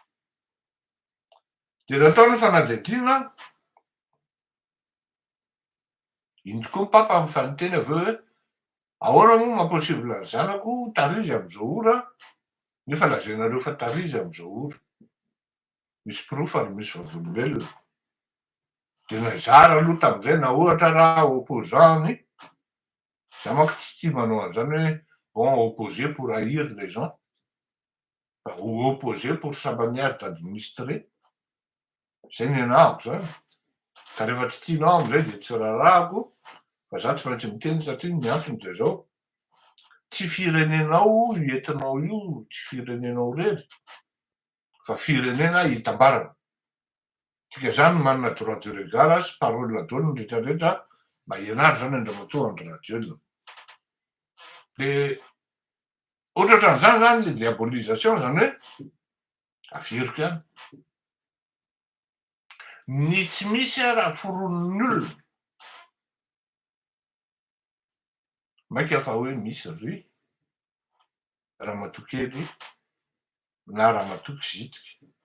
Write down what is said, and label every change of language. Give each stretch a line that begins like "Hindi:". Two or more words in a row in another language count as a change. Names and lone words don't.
Malagasy: De nataony fanadihadiana iny tokoa ny papa amin'ny fanonteny aveo hoe ahoana moa mahaposible ny zanako tarizy am'izao ora nefa lazainareo fa tarizy am'izao ora. Misy proof ary misy vavolombelona. De nazara aloha tamin'izay na ohatra raha opposant-ny za manko tsy tia manao an'izany hoe
French: bon opposé pour haïr les gens
Malagasy: fa
French: opposé pour sa manière d'administrer.
Malagasy: Zay ny anahako zany. Ka rehefa tsy tianao am'izay de tsy rarahako fa za tsy maintsy miteny satria ny antony de zao tsy firenenao entinao io, tsy firenenao rery fa firenena hitambarana. Tsika zany manana
French: droit de regard
Malagasy: sy
French: parole la donne
Malagasy: rehetrarehetra mba ianary zany andramatoa Andry Rajoelina. De ohatraohatran'izany zany le diabolisation zany hoe averiko ihany ny tsy misy raha foroniny olona maika fa hoe misy ry ramatoa kely na ramatoa kizitika.